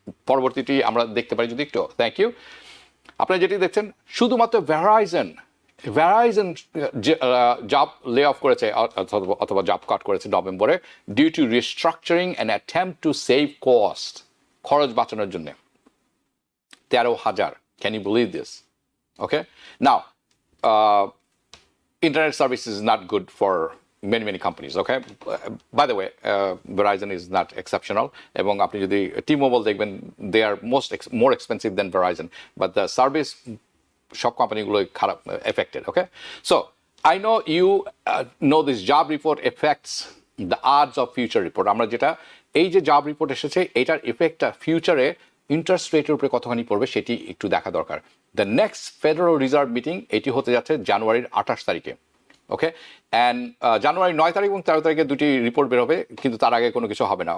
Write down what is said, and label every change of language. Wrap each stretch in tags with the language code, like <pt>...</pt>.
<bn>পরবর্তীটি আমরা দেখতে পারি যদি একটু। Thank you. আপনারা যেটি দেখছেন, শুধুমাত্র ভ্যারাইজন জব লে অফ করেছে অথবা জব কাট করেছে নভেম্বরে,</bn> <en>due to restructuring and attempt to save cost,</en> <bn>খরচ বাঁচানোর জন্য।</bn> <en>13,000। Can you believe this? Okay. Now, internet service is not good for many companies. Okay. By the way, Verizon is not exceptional.</en> <bn>এবং আপনি যদি T-Mobile দেখবেন,</bn> <en>they are more expensive than Verizon, but the service</en> <bn>সব কোম্পানিগুলো খারাপ</bn> <en>affected. Okay. So I know you know this job report affects the odds of future report.</en> <bn>আমরা যেটা এই যে জব রিপোর্ট এসেছে, এটার ইফেক্টটা ফিউচারে ইন্টারেস্ট রেটের উপরে কতখানি পড়বে সেটি একটু দেখা দরকার। The next federal reserve meeting এটি হতে যাচ্ছে জানুয়ারির 28 তারিখে। ওকে, অ্যান্ড জানুয়ারির 9 তারিখ এবং 13 তারিখে দুটি রিপোর্ট বের হবে, কিন্তু তার আগে কোনো কিছু হবে না।</bn>